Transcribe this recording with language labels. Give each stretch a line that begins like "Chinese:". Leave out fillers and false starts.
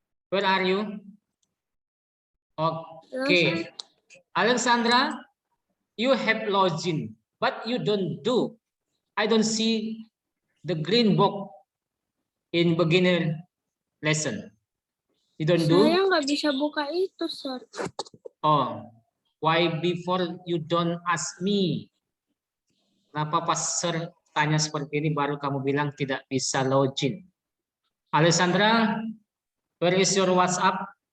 English: Where are you? Okay. Alexandra, you have login, but you don't do. I don't see the green box in beginner lesson. You don't do?
Indonesian: Saya nggak bisa buka itu, sir.
English: Oh, why before you don't ask me?
Indonesian: Kenapa pas sir tanya seperti ini baru kamu bilang tidak bisa login?
English: Alessandra, where is your WhatsApp?